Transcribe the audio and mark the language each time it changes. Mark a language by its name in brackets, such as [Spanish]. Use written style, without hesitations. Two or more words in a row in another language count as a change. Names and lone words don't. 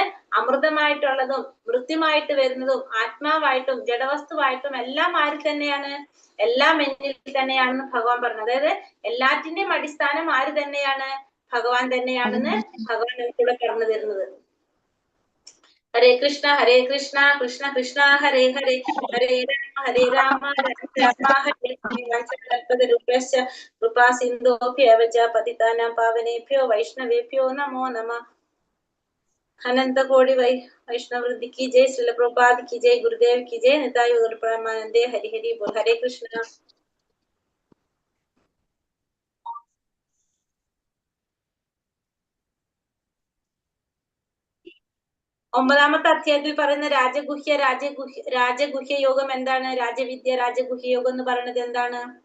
[Malayalam] അമൃതമായിട്ടുള്ളതും മൃത്യുമായിട്ട് വരുന്നതും ആത്മാവായിട്ടും ജഡവസ്തുവായിട്ടും എല്ലാം ആര് തന്നെയാണ്? എല്ലാം എന്നിൽ തന്നെയാണെന്ന് ഭഗവാൻ പറഞ്ഞു. അതായത് എല്ലാറ്റിന്റെയും അടിസ്ഥാനം ആര് തന്നെയാണ്? ഭഗവാൻ തന്നെയാണെന്ന് ഭഗവാൻ നമുക്കിവിടെ പറഞ്ഞു തരുന്നത്. [Sanskrit] ഹരേ കൃഷ്ണ കൃഷ്ണ കൃഷ്ണ ഹരേ ഹരേ ഹരേ രാമ രാമ ഹരേ കൽപതരുഭ്യശ്ച കൃപാ സിന്ധോഭ്യവ ച പതിതാനാം പാവനേഭ്യോ വൈഷ്ണവേഭ്യോ നമോ നമഃ. [Hindi] अनंत कोटि वैष्णवृद्धि की जय, श्रील प्रभुपाद की जय, गुरुदेव की जय, निताई गौर प्रेमानंदे। हरि हरि बोल। हरे कृष्ण। [Malayalam] ഒമ്പതാമത്തെ അധ്യായത്തിൽ പറയുന്ന രാജഗുഹ്യ യോഗം എന്താണ്? രാജവിദ്യ രാജഗുഹ്യ യോഗം എന്ന് പറയുന്നത് എന്താണ്?